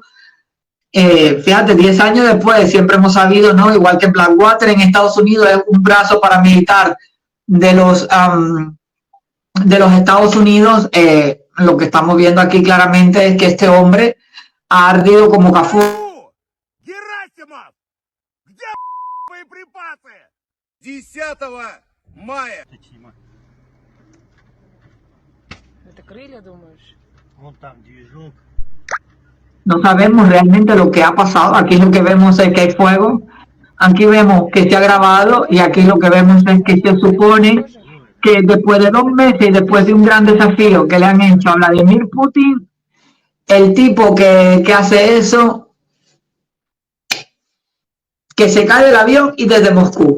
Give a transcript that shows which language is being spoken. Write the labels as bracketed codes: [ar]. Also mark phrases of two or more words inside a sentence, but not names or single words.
[es] Fíjate, 10 años después, siempre hemos sabido, ¿no? Igual que Blackwater en Estados Unidos es un brazo paramilitar de los Estados Unidos. Lo que estamos viendo aquí claramente es que este hombre ha ardido como cafú. [ru] Герасимов! Где боеприпасы? 10 мая. Это крылья, думаешь? [es] No sabemos realmente lo que ha pasado. Aquí lo que vemos es que hay fuego. Aquí vemos que se ha grabado y aquí lo que vemos es que se supone que después de 2 meses y después de un gran desafío que le han hecho a Vladimir Putin, el tipo que hace eso, que se cae del avión y desde Moscú.